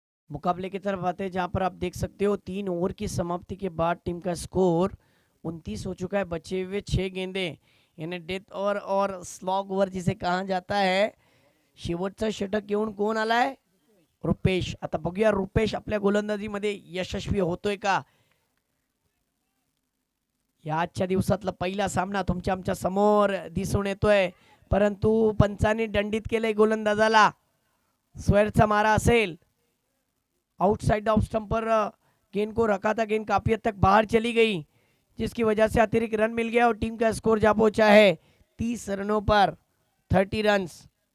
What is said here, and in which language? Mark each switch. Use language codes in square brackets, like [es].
[hi] मुकाबले की तरफ आते हैं जहां पर आप देख सकते हो 3 ओवर की समाप्ति के बाद टीम का स्कोर 29 हो चुका है, बचे हुए 6 गेंदे, यानी डेथ और स्लॉग ओवर जिसे कहा जाता है। [mr] शेवटचा षटक घेऊन कोण आलाय? रुपेश। आता बघूया रुपेश आपल्या गोलंदाजीमध्ये यशस्वी होतोय का। या आजच्या दिवसातला पहिला सामना तुमच्या आमच्या समोर दिसून येतोय, परंतु पंचांनी दंडित केलंय गोलंदाजाला। स्क्वेअरचा मारा असेल, [hi] आउटसाइड ऑफ स्टंप पर गेंद को रखा था, गेंद काफी हद तक बाहर चली गई, जिसकी वजह से अतिरिक्त रन मिल गया और टीम का स्कोर जा पहुंचा है 30 रनों पर, 30 रन्स।